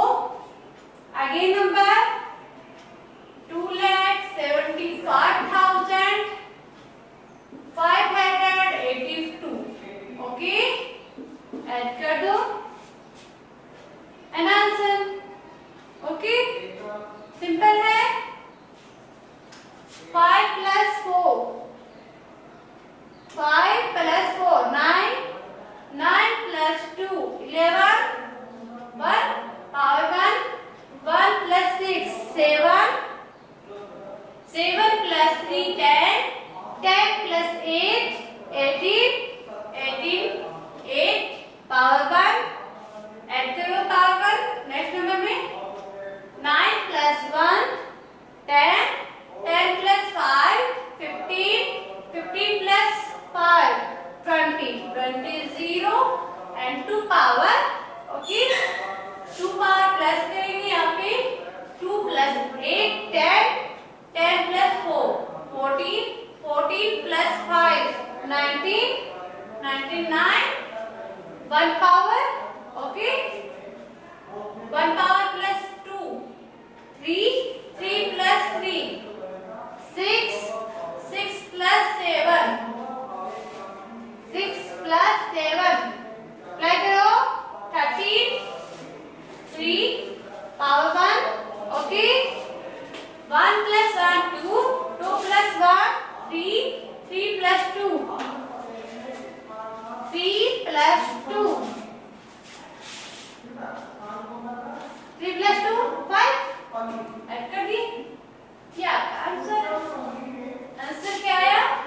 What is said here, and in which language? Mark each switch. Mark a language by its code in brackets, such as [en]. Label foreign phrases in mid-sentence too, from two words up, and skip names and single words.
[en] again number 2,75,582. [hi] ओके, ऐड कर दो [en] an answer. [hi] ओके, सिंपल है। [en] 5 plus 4, 5 plus 4, 9, 9 plus 2, 11, 1, power 1, 1 plus 6, 7, 7 plus 3, 10, 10 plus 8, 18, 18, [hi] 8 पावर 1 ऐड करो पावर 1 [en] next number [hi] में 9 plus 1 10, 10 [en] plus 5 15, 15 plus 5 20, 20 0 and 2 power okay 2 power plus [hi] करेंगे यहाँ पे [en] 2 plus 8 10, 10 plus 4 14, 14 plus 5 19, 99 1 power okay 1 power plus 2 3, 3 plus 3 6, 6 plus 7 6 plus 7 अप्लाई करो 13 3 power 1 ओके 1 plus 1 2 2 plus 1 3 3 plus 2 3 plus 2 3 plus 2 5 [hi] ऐड कर दी क्या आंसर आंसर क्या आया